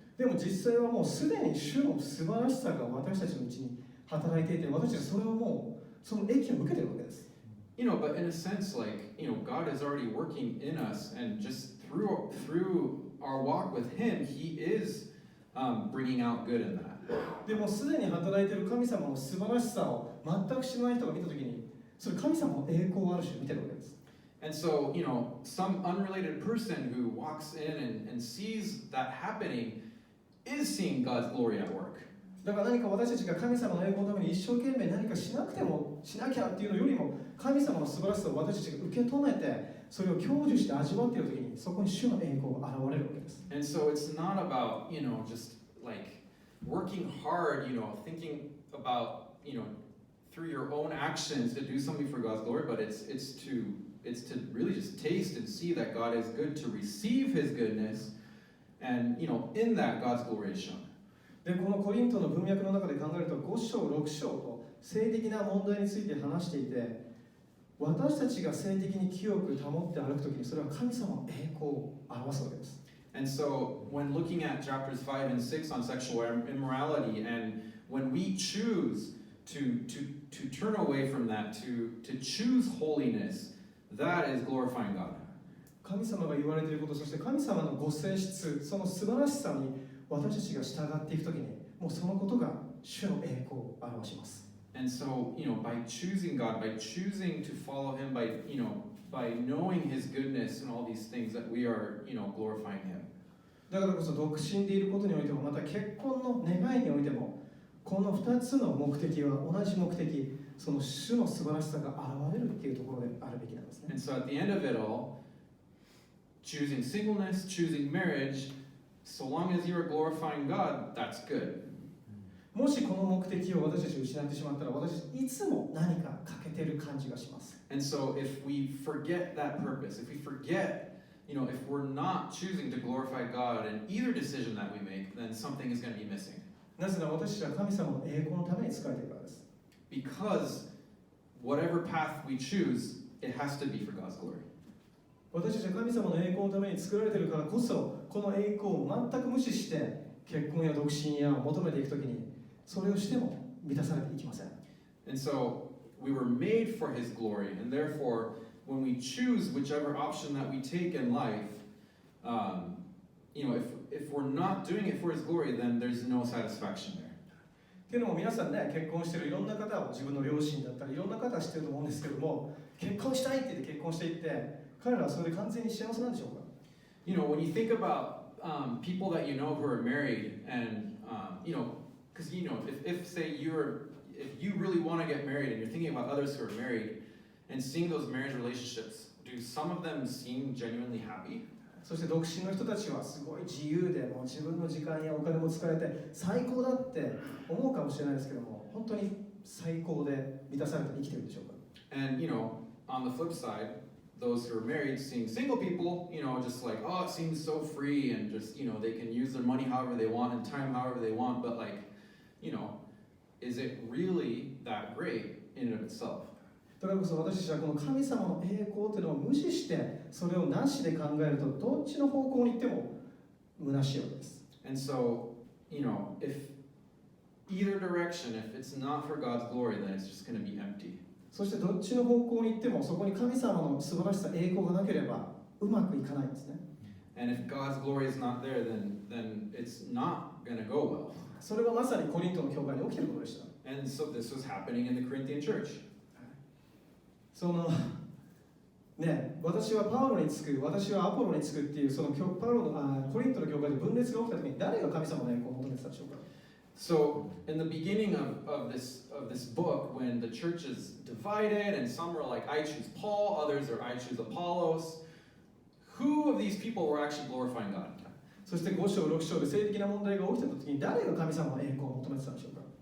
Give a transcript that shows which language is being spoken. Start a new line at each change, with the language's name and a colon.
Japanese: でも実際はもうすでに主の素晴らしさが私たちのうちに働いていて、私たちそれをもうその益を受けているわけです。
English: But in a sense, God is already working in us, and just through our walk with Him, He is bringing out good in that.
Japanese: でもすでに働いている神様の素晴らしさを全く知らない人が見たときに、それ神様の栄光をある種見てるわけです。
English: And so, some unrelated person who walks in and sees that happening is seeing God's glory at work.
Japanese: だから何か私たちが神様の栄光のために一生懸命何かしなくてもしなきゃっていうのよりも、神様の素晴らしさを私たちが受け止めて、それを享受して味わっているときに、そこに主の栄光が現れるわけです。
English: And so it's not about, just working hard, thinking about, through your own actions to do something for God's glory, but it's to really just taste and see that God is good, to receive His goodness, and in that God's glory is shown.
Japanese: でこのコリントの文脈の中で考えると、5章6章と性的な問題について話していて、私たちが性的に清く保って歩くときに、それは神様の栄光を表すわけです。
English: And so when looking at chapters 5 and 6 on sexual immorality, and when we choose to turn away from that, to choose holiness, that is glorifying God.
Japanese: 神様が言われていること、そして神様のご性質、その素晴らしさに私たちが従っていくときに、もうそのことが主の栄光を表します。
English: And so, by choosing God, by choosing to follow Him, by knowing His goodness and all these things, that we are, glorifying Him.
Japanese: だからこそ独身でいることにおいても、また結婚の願いにおいても、この2つの目的は同じ目的、その主の素晴らしさが現れるっていうところであるべきなんですね。
English: And so at the end of it all, choosing singleness, choosing marriage, so long as you are glorifying God, that's good.
Japanese: もしこの目的を私たち失ってしまったら、私たちいつも何か欠けてる感じがします。
English: And so if we forget that purpose, if we forget, if we're not choosing to glorify God in either decision that we make, then something is going to be missing.
Japanese: なぜなら私たちは神様の栄光のために使えているからです。
English: Because whatever path we choose, it has to be for God's glory.
Japanese: 私たちは神様の栄光のために作られているからこそ、この栄光を全く無視して結婚や独身やを求めていくときに、それをしても満たされていきません。
English: And so we were made for His glory, and therefore, when we choose whichever option that we take in life, if we're not doing it for His glory, then there's no satisfaction there.
Japanese: っていうのも皆さんね、結婚しているいろんな方を自分の両親だったりいろんな方は知ってると思うんですけども、結婚したいって言って結婚していって彼らはそれで完全に幸せなんでしょうか。
English: When you think about people that you know who are married, and because if say if you really want to get married and you're thinking about others who are married and seeing those marriage relationships, do some of them seem genuinely happy?
Japanese: そして独身の人たちはすごい自由で、もう自分の時間やお金も使えて最高だって思うかもしれないですけども、本当に最高で満たされて生きてるんでしょうか。
English: And on the flip side, those who are married seeing single people, just like, oh, it seems so free, and just, they can use their money however they want and time however they want, but is it really that great in and of itself?
Japanese: だからこそ私たちはこの神様の栄光というのを無視してそれをなしで考えるとどっちの方向に行っても虚しいわけです。
English: And so, if either direction, if it's not for God's glory, then it's just going to be empty.
Japanese: そしてどっちの方向に行ってもそこに神様の素晴らしさ栄光がなければうまくいかないんですね。
English: And if God's glory is not there, then it's not going to go well.
Japanese: それはまさにコリントの教会に起きていることでした。
English: And so this was happening in the Corinthian church.
Japanese: そのね、私はパウロにつく、私はアポロにつくっていうそのパウロのコリントの教会で分裂が起きた時に誰が神様の栄光を求めてたでしょうか。
English: So in the beginning of this book, when the church is divided and some are like, I choose Paul, others are I choose Apollos, who of these people were actually glorifying God?
Japanese: そして5章6章で性的な問題が起きた時に誰が神様の栄光を求めてたんでしょうか。